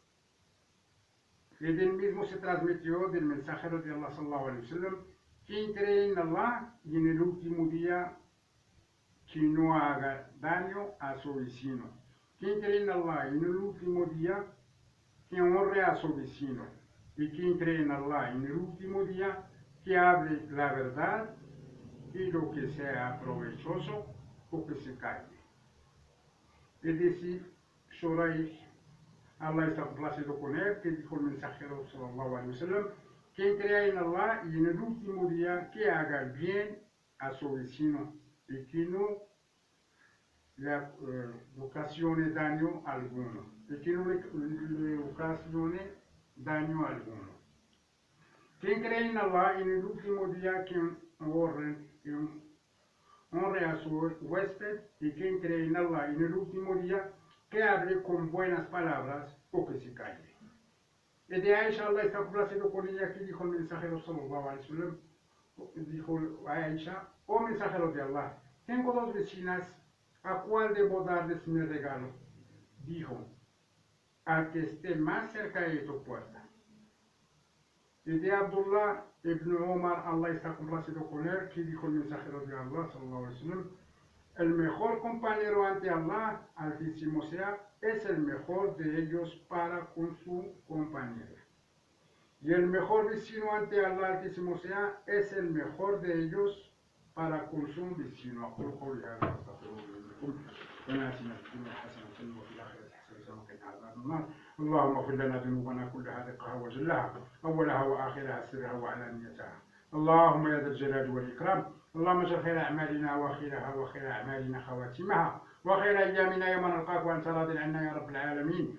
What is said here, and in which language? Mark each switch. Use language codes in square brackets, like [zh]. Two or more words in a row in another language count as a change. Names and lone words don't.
[es] Y del mismo se transmitió del mensajero de Allah [ar] صلى الله عليه وسلم, [es] quien cree en Allah y en el último día, que no haga daño a su vecino. Quien cree en Allah y en el último día, que honre a su vecino. Y quien cree en Allah y en el último día, que hable la verdad y lo que sea provechoso o que se calle. Es decir, Shuraih, Allah está complacido con él, que dijo el mensajero [ar] صلى الله عليه وسلم, [es] quien crea en Allah y en el último día, que haga el bien a su vecino y que no le ocasione daño alguno, y que no le ocasione daño alguno. Quien cree en Allah y en el último día, quien honre a su huésped, y quien cree en Allah y en el último día, que hable con buenas palabras o que se calle. Y de Aisha, Allah está complacido con ella, que dijo el mensajero [ar] صلى الله عليه وسلم, [es] dijo a Aisha, oh mensajero de Allah, tengo dos vecinas, ¿a cuál debo darles mi regalo? Dijo, al que esté más cerca de tu puerta. Y de Abdullah ibn Omar, Allah está complacido con él, que dijo el mensajero de Allah [ar] صلى الله عليه وسلم, [es] el mejor compañero ante Allah, Altísimo sea, es el mejor de ellos para con su compañera. Y el mejor vecino ante Allah, Altísimo sea, es el mejor de ellos para con su vecino. [ar] اللهم اغفر لنا ذنوبنا كلها دقها وجلها اولها واخرها سرها وعلانيتها. اللهم يا ذا الجلال والاكرام، اللهم اجعل خير اعمالنا واخرها وخير اعمالنا خواتمها وخير أيامنا يوم نلقاك وأنت راض عنا يا رب العالمين.